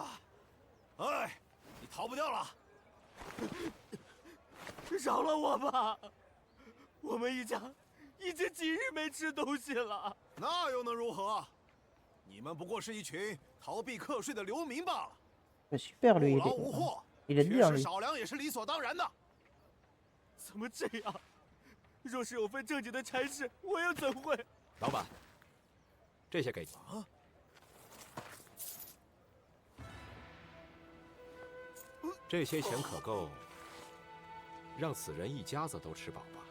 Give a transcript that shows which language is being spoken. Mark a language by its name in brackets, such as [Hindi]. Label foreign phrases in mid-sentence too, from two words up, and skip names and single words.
[Chinese] 哎，你逃不掉了。饶了我吧！我们一家已经几日没吃东西了。那又能如何？你们不过是一群逃避课税的流民罢了。 [French] Super, lui, [Chinese] 不劳无获， [French] il est [Chinese] 缺 [French] bien, [Chinese] 食 [French] lui. [Chinese] 少粮也是理所当然的。怎么这样？若是有份正经的差事，我又怎会？老板，这些给你。啊！这些钱可够让此人一家子都吃饱吧？